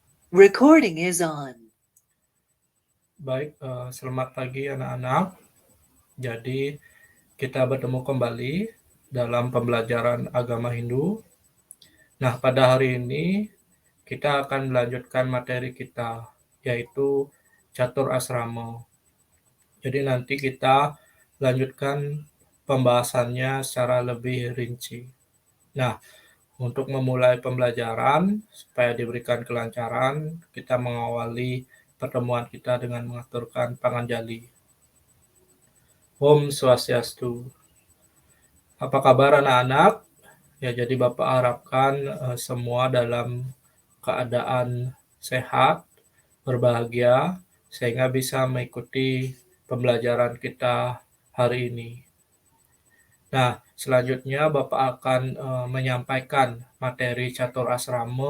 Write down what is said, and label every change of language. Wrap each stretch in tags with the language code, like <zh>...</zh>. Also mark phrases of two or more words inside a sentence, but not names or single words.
<en>Recording is on.</en> <id>Baik, selamat pagi anak-anak. Jadi, kita bertemu kembali dalam pembelajaran agama Hindu. Nah, pada hari ini kita akan melanjutkan materi kita, yaitu Catur Asrama. Jadi nanti kita lanjutkan pembahasannya secara lebih rinci. Nah, untuk memulai pembelajaran, supaya diberikan kelancaran, kita mengawali pertemuan kita dengan mengaturkan panganjali. Om Swastiastu. Apa kabar anak-anak? Ya, jadi Bapak harapkan semua dalam keadaan sehat, berbahagia, sehingga bisa mengikuti pembelajaran kita hari ini. Nah, selanjutnya Bapak akan menyampaikan materi Catur Asrama.</id>